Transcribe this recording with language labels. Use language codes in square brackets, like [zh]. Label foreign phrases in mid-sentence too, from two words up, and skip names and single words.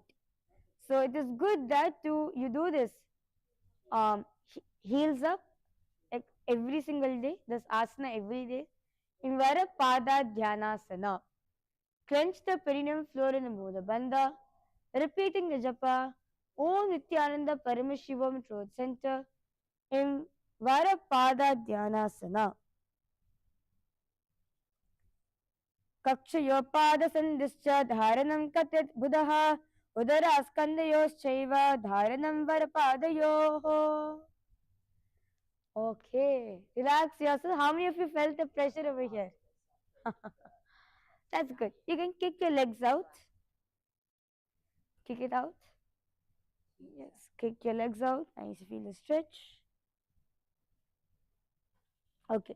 [en] So it is good that you do this heels up every single day, this asana every day. In Varapada Dhyanasana, clench the perineum floor in the Mula Bandha, repeating the japa [sa] Om Nithyananda Paramashivoham [en] Throat Center in Varapada Dhyanasana. [sa] Kakshayopada Sandischa Dharanam Katit Buddha Udara Skandayos Dharanam Varapadayo. [en] Okay, relax yourself. How many of you felt the pressure over here? That's good. You can kick your legs out. Kick it out. Yes, kick your legs out. Nice, feel the stretch. Okay.